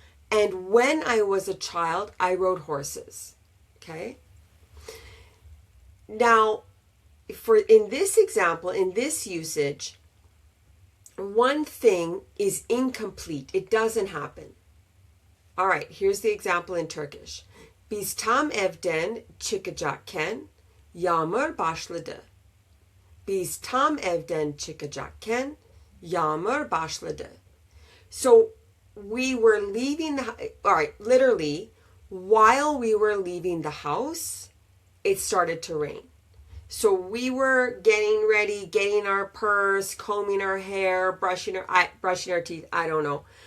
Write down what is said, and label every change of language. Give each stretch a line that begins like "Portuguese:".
English: And when I was a child, I rode horses. Okay? Now, in this example, in this usage, one thing is incomplete. It doesn't happen. All right, here's the example in Turkish.
Turkish: Biz tam evden çıkacakken yağmur başladı. Biz tam evden çıkacakken yağmur başladı.
English: So we were leaving all right, literally, while we were leaving the house, it started to rain. So we were getting ready, getting our purse, combing our hair, brushing our teeth, I don't know.